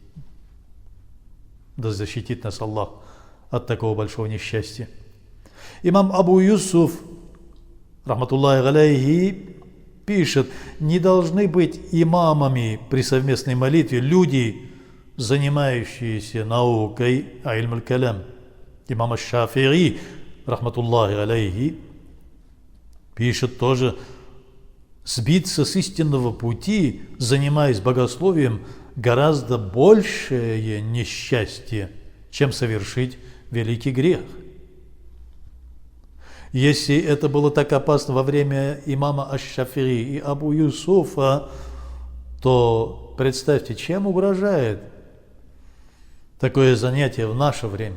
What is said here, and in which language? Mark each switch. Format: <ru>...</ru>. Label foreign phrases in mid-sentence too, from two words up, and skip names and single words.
<ru>Да защитит нас Аллах от такого большого несчастья. Имам Абу Юсуф,</ru> <ar>رحمة الله عليه,</ar> <ru>пишет: не должны быть имамами при совместной молитве люди, занимающиеся наукой иль-калям. Имам аш-Шафи'i,</ru> <ar>رحمة الله عليه,</ar> <ru>пишет тоже: сбиться с истинного пути, занимаясь богословием, гораздо большее несчастье, чем совершить великий грех. Если это было так опасно во время имама аш-Шафи'i и Абу Юсуфа, то представьте, чем угрожает такое занятие в наше время.</ru>